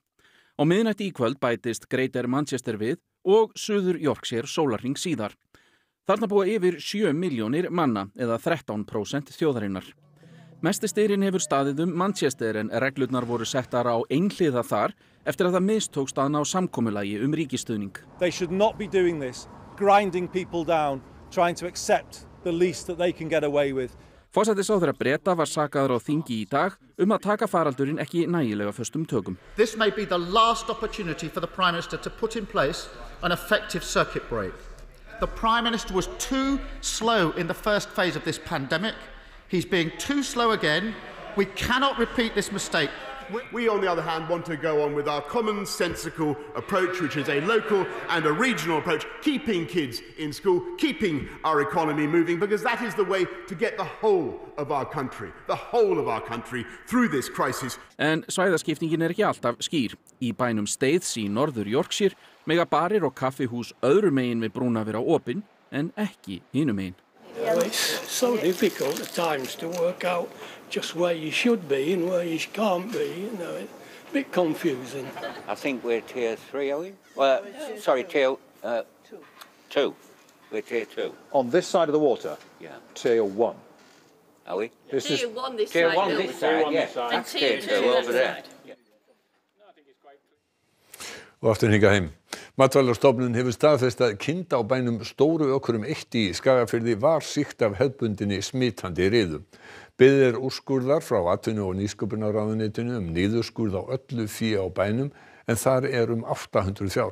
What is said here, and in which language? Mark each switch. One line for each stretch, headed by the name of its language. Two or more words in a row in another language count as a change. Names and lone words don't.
Icelandic: Á miðnætti í kvöld bætist Greater Manchester við og Suður Yorkshire sólarhring síðar. Þarna búa yfir 7 milljónir manna eða 13% þjóðarinnar. Mesti styrinn hefur staðið Manchester en reglurnar voru settar á einhliða þar eftir að það mistókst að ná samkomulagi ríkisstuðning.
English: They should not be doing this. Grinding people down, trying to accept the least that they can get away with.
Icelandic: Forsætisráðherra Breta var sakaður á þingi í dag að taka faraldurinn ekki nægilega föstum tökum.
English: This may be the last opportunity for the Prime Minister to put in place an effective circuit break. The Prime Minister was too slow in the first phase of this pandemic. He's being too slow again. We cannot repeat this mistake. We, on the other hand, want to go on with our commonsensical approach, which is a local and a regional approach, keeping kids in school, keeping our economy moving, because that is the way to get the whole of our country through this crisis.
Icelandic: En svæðaskiptingin ekki alltaf skýr. Í bænum Staithes í Norður Yorkshire mega barir og kaffihús öðru megin við brúna vera opin en ekki hinum megin.
English: It's so difficult at times to work out just where you should be and where you can't be, it's a bit confusing. I think we're tier 3, are we? Well, sorry, tier 2. We're tier 2. On this side of the water? Yeah. Tier 1. Are we? Tier 1 this tier side. 1 this side, yeah. And tier 2 over there.
Icelandic: Og aftur hingað heim. Matvælastofnun hefur staðfest að kind á bænum Stóru Ökrum 1 í Skagafirði var sýkt af hefðbundinni smitandi riðu. Beðið úrskurðar frá atvinnu- og nýsköpunarráðuneytinu niðurskurð á öllu fé á bænum en þar 800 fjár.